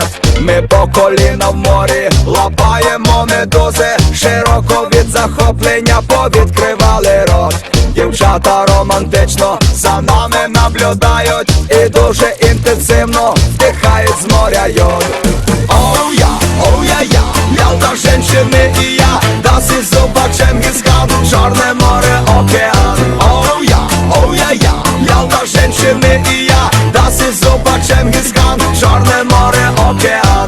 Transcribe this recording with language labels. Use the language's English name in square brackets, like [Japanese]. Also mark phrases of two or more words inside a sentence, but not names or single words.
[Ukrainian] Ми по коліна в морі лапаємо медузи, широко від захоплення повідкривали рот. Дівчата романтично за нами наблюдають і дуже інтенсивно вдихають з моря йод. [Russian] Ялта, женщины и я, [German] das ist super [Russian] Чингисхан, Черное море, океан. Ялта, женщины и я, [German] das ist super [Russian] Чингисхан, Черное море, океан.